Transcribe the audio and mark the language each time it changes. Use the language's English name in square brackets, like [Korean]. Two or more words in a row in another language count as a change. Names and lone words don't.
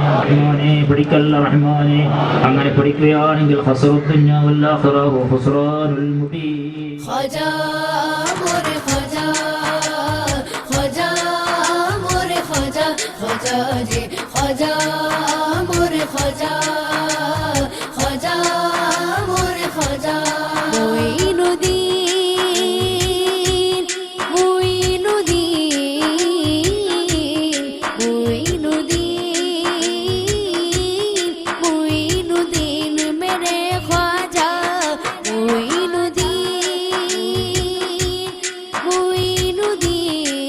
[Malayalam] റഹ്മാനേ പിടിക്കല്ല റഹ്മാനേ, അങ്ങനെ പിടിക്കുകയാണെങ്കിൽ [Arabic] خسر الدنيا والآخرة و خسران المبين. [Urdu] خواجہ مورے خواجہ، خواجہ مورے خواجہ، خواجہ جی خواجہ مورے خواجہ، خواجہ مورے خواجہ. معین الدین معین الدین معین الدین معین الدین میرے خواجہ، معین الدین معین الدین